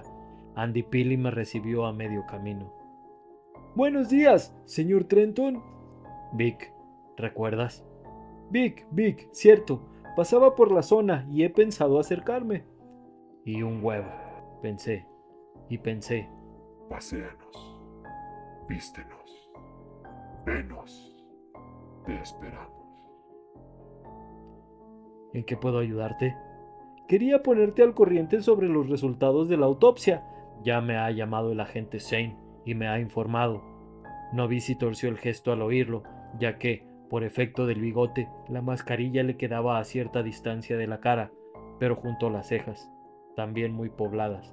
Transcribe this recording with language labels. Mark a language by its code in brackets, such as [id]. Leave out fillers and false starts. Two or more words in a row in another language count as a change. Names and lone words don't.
[es] Andy Pili me recibió a medio camino. Buenos días, señor Trenton. Vic, ¿recuerdas? Vic, cierto. Pasaba por la zona y he pensado acercarme. Y un huevo, pensé. Paséanos, vístenos, venos, te esperamos. ¿En qué puedo ayudarte? Quería ponerte al corriente sobre los resultados de la autopsia. Ya me ha llamado el agente Shane y me ha informado. No vi si torció el gesto al oírlo, ya que, por efecto del bigote, la mascarilla le quedaba a cierta distancia de la cara, pero junto a las cejas, también muy pobladas.